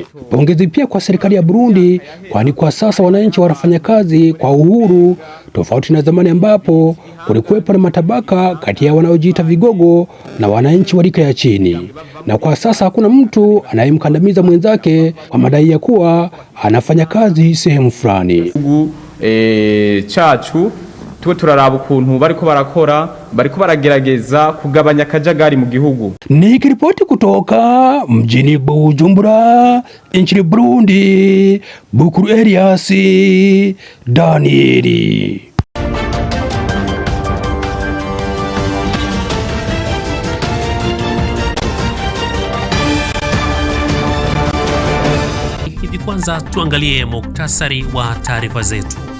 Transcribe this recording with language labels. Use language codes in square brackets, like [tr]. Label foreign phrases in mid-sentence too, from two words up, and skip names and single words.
[sw] Pongezi pia kwa serikali ya Burundi, kwani kwa sasa wananchi wanafanya kazi kwa uhuru, tofauti na zamani ambapo kulikuwepo na matabaka kati ya wanaojiita vigogo na wananchi wa rika ya chini. Na kwa sasa hakuna mtu anayemkandamiza mwenzake kwa madai ya kuwa anafanya kazi sehemu fulani. [rn] Chachu tuwe turaraba ukuntu bariko baragerageza kugabanya akajagari mu gihugu. [sw] Nikiripoti kutoka mjini Bujumbura nchini Burundi, Bukuru Elias Danieli. Hivi kwanza tuangalie muktasari wa taarifa zetu.